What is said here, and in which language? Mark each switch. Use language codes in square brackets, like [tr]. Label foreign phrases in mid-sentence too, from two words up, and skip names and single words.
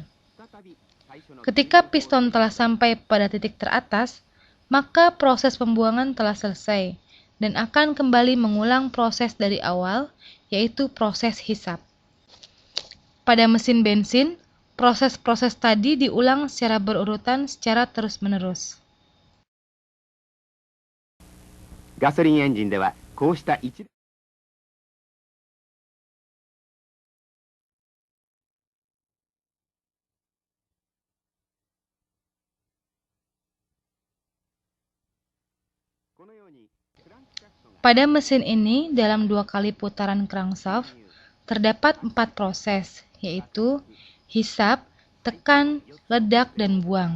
[id] Ketika piston telah sampai pada titik teratas, maka proses pembuangan telah selesai dan akan kembali mengulang proses dari awal, yaitu proses hisap. Pada mesin bensin, proses-proses tadi diulang secara berurutan secara terus-menerus. [ja] ガソリンエンジンではこうした一 [id] Pada mesin ini, dalam 2 kali putaran crankshaft, terdapat 4 proses, yaitu hisap, tekan, ledak, dan buang.